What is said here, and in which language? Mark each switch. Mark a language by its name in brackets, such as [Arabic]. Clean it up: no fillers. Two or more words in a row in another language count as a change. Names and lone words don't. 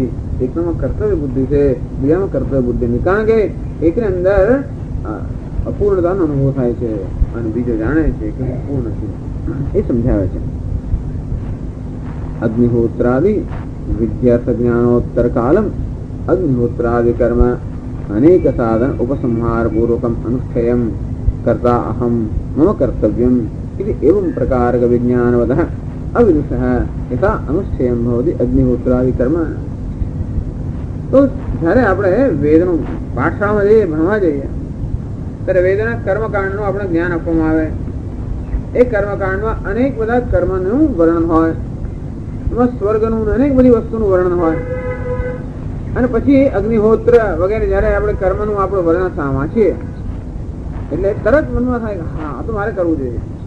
[Gujarati] એકનામાં કર્તવ્ય બુદ્ધિ છે, બીજામાં કર્તવ્ય બુદ્ધિ નથી, કારણ કે એકની અંદર અપૂર્ણતાનો અનુભવ થાય છે અને બીજો જાણે છે કે પૂર્ણ છે. એ સમજાવે છે. [Sanskrit] अग्निहोत्रादि विद्या ज्ञानोत्तर कालम अग्निहोत्रादि कर्म अनेक साधन उपसंहार पूर्वकम अनुष्ठेयम करता अहम मम कर्तव्यम इति एवं प्रकारक विज्ञानवतः अविदुषः यथा अनुष्ठेयं भवति अग्निहोत्रादि कर्म. [Gujarati] તો જ્યારે આપણે વેદનું પાઠશાળામાં જઈએ, ભણવા જઈએ, ત્યારે વેદના કર્મકાંડનું આપણે જ્ઞાન આપવામાં આવે. એ કર્મકાંડમાં અનેક બધા કર્મનું વર્ણન હોય, એમાં સ્વર્ગનું અનેક બધી વસ્તુનું વર્ણન હોય, અને પછી અગ્નિહોત્ર વગેરે જયારે આપણે કર્મનું આપણું વર્ણન વાંચીએ એટલે તરત મનમાં થાય કે હા આ તો મારે કરવું જોઈએ.